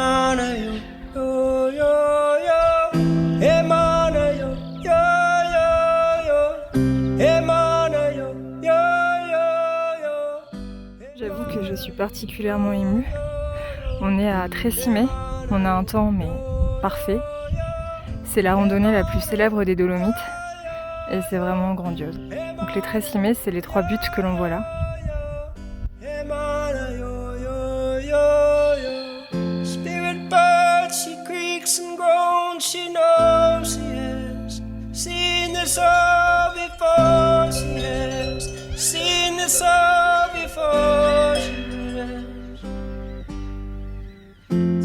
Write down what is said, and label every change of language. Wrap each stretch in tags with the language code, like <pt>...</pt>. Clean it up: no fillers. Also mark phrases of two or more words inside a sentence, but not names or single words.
<fr>mana yo, yo, yo, yo. Hey mana yo, yo, yo, yo. Hey mana yo, yo, yo, yo. J'avoue que je suis particulièrement émue. On est à Tre Cime, on a un temps mais parfait. C'est la randonnée la plus célèbre des Dolomites et c'est vraiment grandiose. Donc les Tre Cime, c'est les 3 buttes que l'on voit là.</fr> <en>Spirit bird, she creaks and groans, she knows she has seen this all before, she has seen this all before, she has.</en>